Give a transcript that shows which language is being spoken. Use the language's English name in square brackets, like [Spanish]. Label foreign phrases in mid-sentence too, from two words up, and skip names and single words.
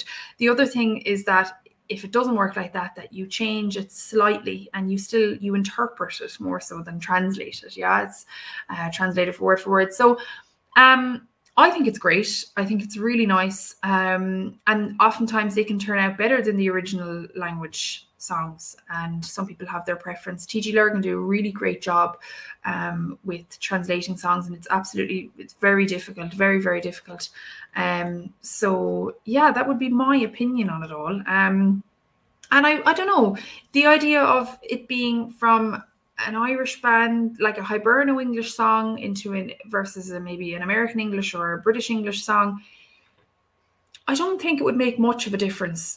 [English] The other thing is that if it doesn't work like that, that you change it slightly and you interpret it more so than translate it. Yeah, it's translated for word. So I think it's great. I think it's really nice. And oftentimes they can turn out better than the original language songs. And some people have their preference. TG Lurgan do a really great job with translating songs. And it's very difficult, very, very difficult. So yeah, that would be my opinion on it all. And I don't know, the idea of it being from an Irish band, like a Hiberno English song, versus maybe an American English or a British English song, I don't think it would make much of a difference.